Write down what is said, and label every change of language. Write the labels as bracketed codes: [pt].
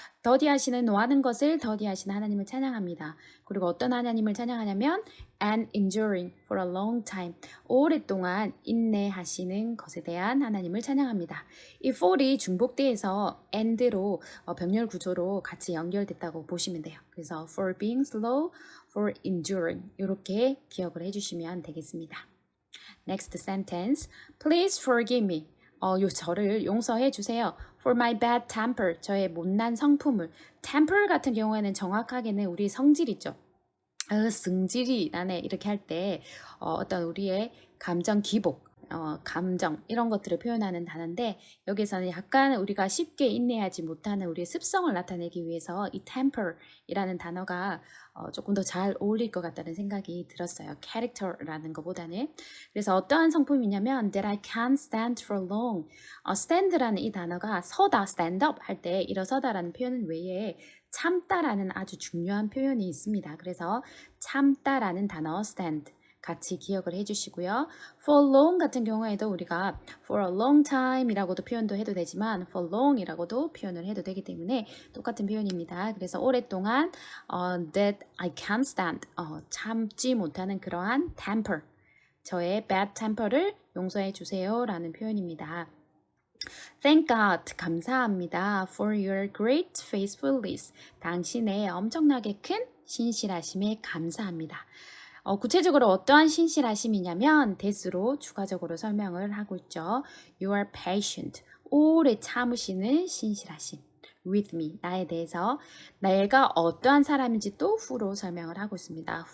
[ko] 더디하시는 노하는 것을 더디하시는 하나님을 찬양합니다. 그리고 어떤 하나님을 찬양하냐면 [en] and enduring for a long time, [ko] 오랫동안 인내하시는 것에 대한 하나님을 찬양합니다. 이 for이 중복대에서 and로 병렬 구조로 같이 연결됐다고 보시면 돼요. 그래서 [en] for being slow, for enduring [ko] 이렇게 기억을 해주시면 되겠습니다. [en] Next sentence, please forgive me. [ko] 저를 용서해 주세요. [en] For my bad temper, [ko] 저의 못난 성품을. temper 같은 경우에는 정확하게는 우리 성질이죠. 승질이 나네 이렇게 할 때 어떤 우리의 감정 기복, 감정 이런 것들을 표현하는 단어인데 여기서는 약간 우리가 쉽게 인내하지 못하는 우리의 습성을 나타내기 위해서 이 temper이라는 단어가 조금 더 잘 어울릴 것 같다는 생각이 들었어요. character라는 것보다는. 그래서 어떠한 성품이냐면 [en] that I can't stand for long. [ko] stand라는 이 단어가 서다, [en] stand up [ko] 할 때 일어서다라는 표현 외에 참다라는 아주 중요한 표현이 있습니다. 그래서 참다라는 단어 stand, 같이 기억을 해주시고요. For long 같은 경우에도 우리가 [en] for a long time [ko] 이라고도 표현도 해도 되지만 [en] for long [ko] 이라고도 표현을 해도 되기 때문에 똑같은 표현입니다. 그래서 오랫동안 [en] that I can't stand [ko] 참지 못하는 그러한 temper 저의 bad temper를 용서해 주세요 라는 표현입니다. [en] Thank God, [ko] 감사합니다. [en] For your great faithfulness. [ko] 당신의 엄청나게 큰 신실하심에 감사합니다. 구체적으로 어떠한 신실하심이냐면 대수로 추가적으로 설명을 하고 있죠. [en] You are patient. [ko] 오래 참으시는 신실하심. [en] With me, [ko] 나에 대해서 내가 어떠한 사람인지 또 who로 설명을 하고 있습니다.